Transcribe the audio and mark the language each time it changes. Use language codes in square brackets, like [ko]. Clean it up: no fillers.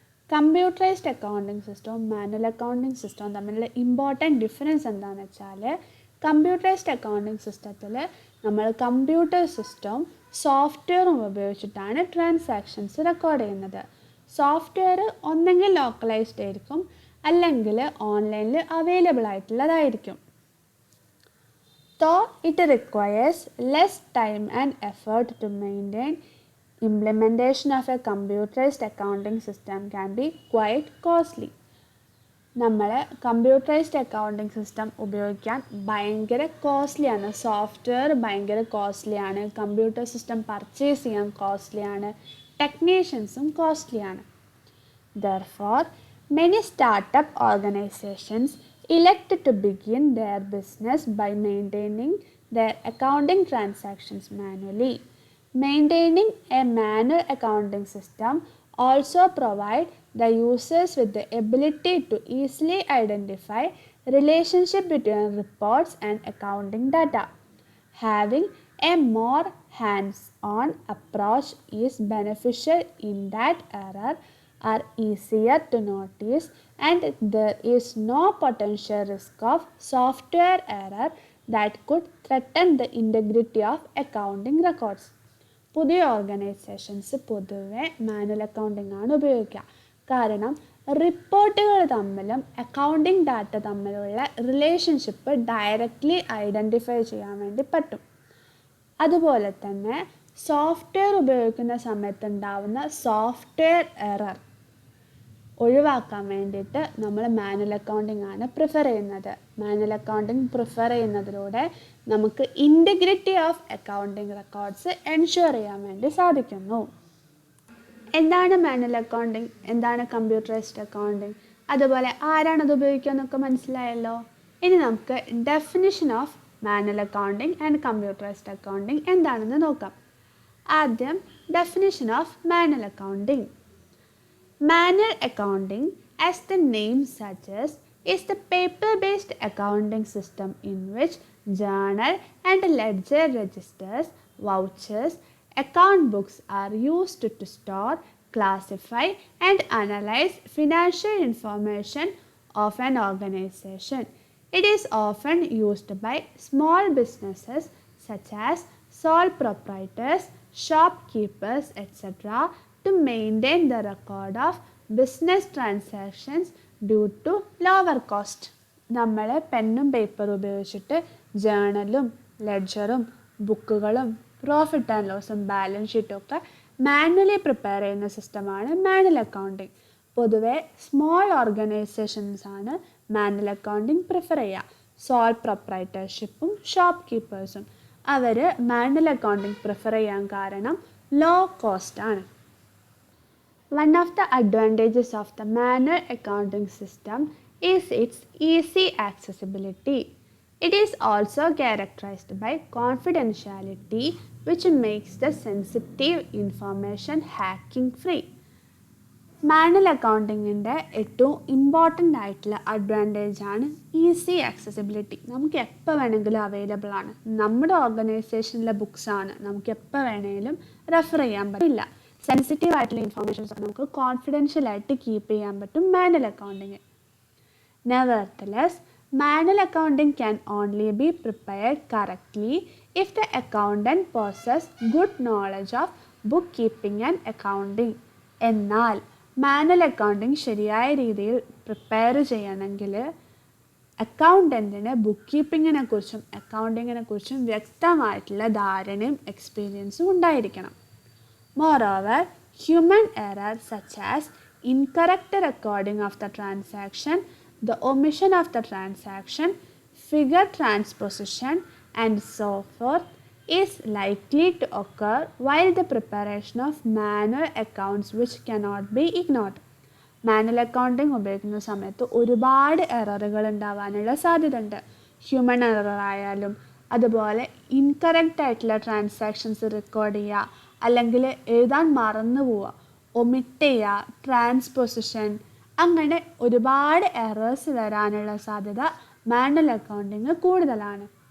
[ml] Computerised accounting സിസ്റ്റവും manual accounting സിസ്റ്റവും തമ്മിലുള്ള ഇമ്പോർട്ടൻറ്റ് ഡിഫറൻസ് എന്താണെന്ന് വെച്ചാൽ, കമ്പ്യൂട്ടറൈസ്ഡ് അക്കൗണ്ടിംഗ് സിസ്റ്റത്തിൽ നമ്മൾ കമ്പ്യൂട്ടർ സിസ്റ്റവും സോഫ്റ്റ്വെയറും ഉപയോഗിച്ചിട്ടാണ് ട്രാൻസാക്ഷൻസ് റെക്കോർഡ് ചെയ്യുന്നത്. സോഫ്റ്റ്വെയർ ഒന്നെങ്കിൽ ലോക്കലൈസ്ഡ് ആയിരിക്കും, അല്ലെങ്കിൽ ഓൺലൈനിൽ available ആയിട്ടുള്ളതായിരിക്കും. [en] Though it requires less time and effort to maintain, implementation of a computerized accounting system can be quite costly. [ml] നമ്മൾ കമ്പ്യൂട്ടറൈസ്ഡ് അക്കൗണ്ടിംഗ് സിസ്റ്റം ഉപയോഗിക്കാൻ ഭയങ്കര കോസ്റ്റ്ലിയാണ്. സോഫ്റ്റ്വെയർ ഭയങ്കര കോസ്റ്റ്ലിയാണ്, കമ്പ്യൂട്ടർ സിസ്റ്റം പർച്ചേസ് ചെയ്യാൻ കോസ്റ്റ്ലിയാണ്, ടെക്നീഷ്യൻസും കോസ്റ്റ്ലിയാണ്. [en] Therefore, many startup organizations elect to begin their business by maintaining their accounting transactions manually. Maintaining a manual accounting system also provide the users with the ability to easily identify relationship between reports and accounting data. Having a more hands-on approach is beneficial in that errors are easier to notice and there is no potential risk of software error that could threaten the integrity of accounting records. [ml] പുതിയ organisations പൊതുവെ manual accounting ആണ് ഉപയോഗിക്കുക. കാരണം റിപ്പോർട്ടുകൾ തമ്മിലും accounting data തമ്മിലുള്ള relationship directly identify ചെയ്യാൻ വേണ്ടി പറ്റും. അതുപോലെ തന്നെ സോഫ്റ്റ്വെയർ ഉപയോഗിക്കുന്ന സമയത്തുണ്ടാവുന്ന സോഫ്റ്റ്വെയർ എറർ ഒഴിവാക്കാൻ വേണ്ടിയിട്ട് നമ്മൾ മാനുവൽ അക്കൗണ്ടിംഗ് ആണ് പ്രിഫർ ചെയ്യുന്നത്. മാനുവൽ അക്കൗണ്ടിംഗ് പ്രിഫർ ചെയ്യുന്നതിലൂടെ നമുക്ക് [en] integrity of accounting records [ml] ensure ചെയ്യാൻ വേണ്ടി സാധിക്കുന്നു. എന്താണ് മാനുവൽ അക്കൗണ്ടിംഗ്, എന്താണ് കമ്പ്യൂട്ടറൈസ്ഡ് അക്കൗണ്ടിംഗ്, അതുപോലെ ആരാണത് ഉപയോഗിക്കുക എന്നൊക്കെ മനസ്സിലായല്ലോ. ഇനി നമുക്ക് [en] definition of manual accounting and computerised accounting [ml] എന്താണെന്ന് നോക്കാം. ആദ്യം [en] Definition of manual accounting. Manual accounting, as the name suggests, is the paper-based accounting system in which journal and ledger registers, vouchers, account books are used to store, classify, and analyze financial information of an organization. It is often used by small businesses such as sole proprietors, shopkeepers, etc. to maintain the record of business transactions due to lower cost. [ml] നമ്മൾ പെന്നും പേപ്പറും ഉപയോഗിച്ചിട്ട് ജേണലും ലെഡ്ജറും ബുക്കുകളും profit and ലോസും balance ഷീറ്റും ഒക്കെ manually prepare ചെയ്യുന്ന സിസ്റ്റമാണ് manual accounting. പൊതുവെ small organisations ആണ് മാനുവൽ അക്കൗണ്ടിങ് പ്രിഫർ ചെയ്യുക. സോൾ പ്രൊപ്രൈറ്റർഷിപ്പും ഷോപ്പ് കീപ്പേഴ്സും അവർ മാനുവൽ അക്കൗണ്ടിങ് പ്രിഫർ ചെയ്യാൻ കാരണം ലോ കോസ്റ്റ് ആണ്. [en] One of the advantages of the manual accounting system is its easy accessibility. It is also characterized by confidentiality, which makes the sensitive information hacking free. [ml] Manual അക്കൗണ്ടിങ്ങിൻ്റെ ഏറ്റവും important ആയിട്ടുള്ള advantage ആണ് easy accessibility. നമുക്ക് എപ്പോൾ വേണമെങ്കിലും available ആണ്. നമ്മുടെ ഓർഗനൈസേഷനിലെ ബുക്സാണ്, നമുക്ക് എപ്പോൾ വേണമെങ്കിലും റെഫർ ചെയ്യാൻ പറ്റില്ല. സെൻസിറ്റീവ് ആയിട്ടുള്ള ഇൻഫോർമേഷൻസ് ഒക്കെ നമുക്ക് കോൺഫിഡൻഷ്യൽ ആയിട്ട് കീപ്പ് ചെയ്യാൻ പറ്റും manual accounting. [en] Nevertheless, manual accounting can only be prepared correctly if the accountant possesses good knowledge of bookkeeping and accounting. [ml] എന്നാൽ മാനുവൽ അക്കൗണ്ടിങ് ശരിയായ രീതിയിൽ പ്രിപ്പയർ ചെയ്യണമെങ്കിൽ അക്കൗണ്ടൻറ്റിന് ബുക്ക് കീപ്പിങ്ങിനെ കുറിച്ചും അക്കൗണ്ടിങ്ങിനെ കുറിച്ചും വ്യക്തമായിട്ടുള്ള ധാരണയും എക്സ്പീരിയൻസും ഉണ്ടായിരിക്കണം. [en] Moreover, human errors such as incorrect recording of the transaction, the omission of the transaction, figure transposition, and so forth is likely to occur while the preparation of manual accounts, which cannot be ignored. [ml] Manual accounting ഉപയോഗിക്കുന്ന സമയത്ത് ഒരുപാട് എററുകൾ ഉണ്ടാവാനുള്ള സാധ്യത ഉണ്ട്. Human error ആയാലും അതുപോലെ incorrect ആയിട്ടുള്ള transactions record ചെയ്യുക, അല്ലെങ്കിൽ എഴുതാൻ മറന്നു പോവുക, ഒമിറ്റ് ചെയ്യുക, ട്രാൻസ്പൊസിഷൻ, അങ്ങനെ ഒരുപാട് എറേഴ്സ് വരാനുള്ള സാധ്യത മാനുവൽ അക്കൗണ്ടിങ് കൂടുതലാണ്.